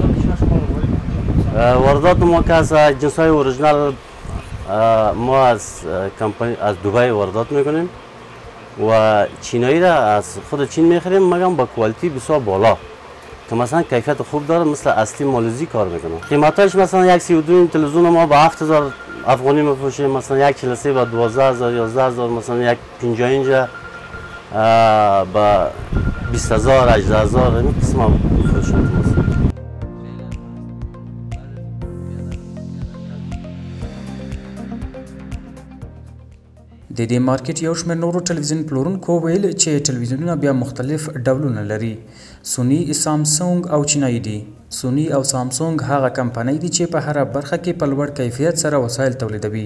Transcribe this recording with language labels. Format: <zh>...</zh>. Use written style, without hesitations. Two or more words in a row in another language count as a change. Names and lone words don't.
<fa>واردات ما که از جنس های اوریجینال ما از دبی واردات میکنیم و چینایی را از خود چین میخریم، مگم با کوالیتی بسیار بالا که مثلا کیفیت خوب داره، مثل اصلی مالزی کار میکنه. قیمتاش مثلا یک 32 تلویزیون ما با 7,000 افغانی میفروشیم، مثلا یک 43 با 12,000 11,000، مثلا یک 50 اینجا با 20,000 18,000 این قسم میفروشیم.</fa> <ps>د دې مارکیټ یو شمېر نورو ټلویزیون پلورونکو ویل چې ټلویزیونونه بیا مختلف ډولونه لري. سوني، سامسونګ او چینایي دي. سوني او سامسونګ هغه کمپنۍ دي چې په هره برخه کې په لوړ کیفیت سره وسایل تولیدوي.</ps>